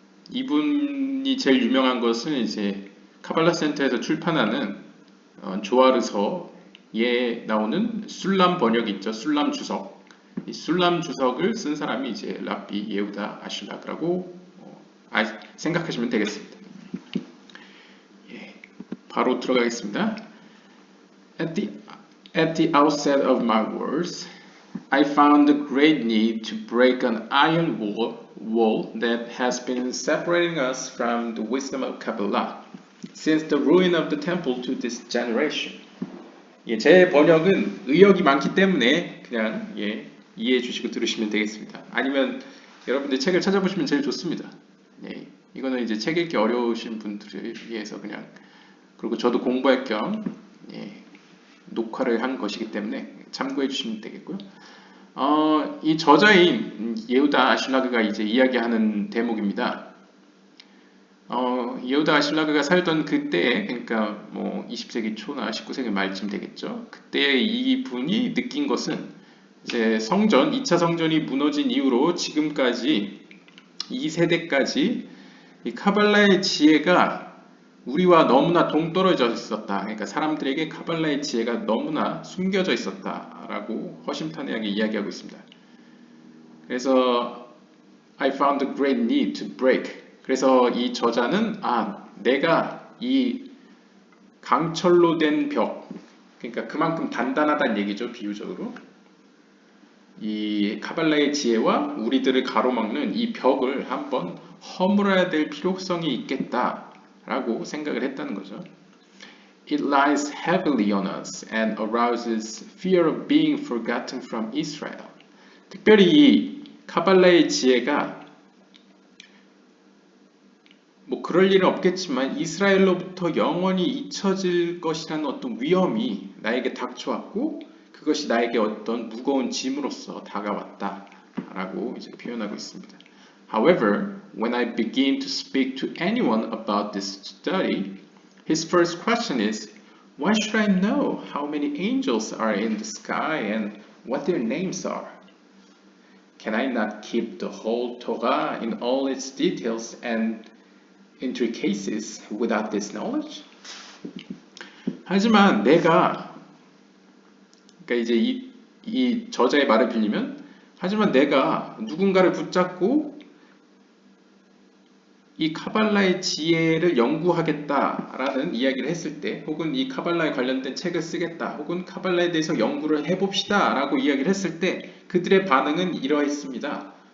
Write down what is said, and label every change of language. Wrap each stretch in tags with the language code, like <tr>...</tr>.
<ko>이분이 제일 유명한 것은 이제 카발라 센터에서 출판하는 조아르서에 나오는 술람 번역 있죠. 술람 주석. 이 술람 주석을 쓴 사람이 이제 랍비 예후다 아슐락이라고 생각하시면 되겠습니다. 바로 들어가겠습니다.</ko> <en>At the outset of my words, I found a great need to break an iron wall that has been separating us from the wisdom of Kabbalah since the ruin of the temple to this generation.</en> <ko>제 번역은 의역이 많기 때문에 그냥 이해해 주시고 들으시면 되겠습니다. 아니면 여러분들 책을 찾아보시면 제일 좋습니다. 이거는 이제 책 읽기 어려우신 분들을 위해서 그냥, 그리고 저도 공부할 겸 녹화를 한 것이기 때문에 참고해 주시면 되겠고요. 이 저자인 예후다 아슐라그가 이제 이야기하는 대목입니다. 예후다 아슐라그가 살던 그때, 그러니까 뭐 20세기 초나 19세기 말쯤 되겠죠. 그때 이분이 느낀 것은 이제 2차 성전이 무너진 이후로 지금까지 이 세대까지 이 카발라의 지혜가 우리와 너무나 동떨어져 있었다. 그러니까 사람들에게 카발라의 지혜가 너무나 숨겨져 있었다라고 허심탄회하게 이야기하고 있습니다. 그래서</ko> <en>I found a great need to break.</en> <ko>그래서 이 저자는 내가 이 강철로 된 벽, 그러니까 그만큼 단단하다는 얘기죠. 비유적으로. 이 카발라의 지혜와 우리들을 가로막는 이 벽을 한번 허물어야 될 필요성이 있겠다 라고 생각을 했다는 거죠.</ko> <en>It lies heavily on us and arouses fear of being forgotten from Israel.</en> <ko>특별히 이 카발라의 지혜가 뭐 그럴 일은 없겠지만 이스라엘로부터 영원히 잊혀질 것이라는 어떤 위험이 나에게 닥쳐왔고 그것이 나에게 어떤 무거운 짐으로서 다가왔다라고 이제 표현하고 있습니다.</ko> <en>However, when I begin to speak to anyone about this study, his first question is, why should I know how many angels are in the sky and what their names are? Can I not keep the whole Torah in all its details and intricacies without this knowledge?</en> <ko>하지만 그러니까 이제 이 저자의 말을 빌리면, 하지만 내가 누군가를 붙잡고 이 카발라의 지혜를 연구하겠다라는 이야기를 했을 때, 혹은 이 카발라에 관련된 책을 쓰겠다, 혹은 카발라에 대해서 연구를 해봅시다 라고 이야기를 했을 때 그들의 반응은 이러했습니다.</ko>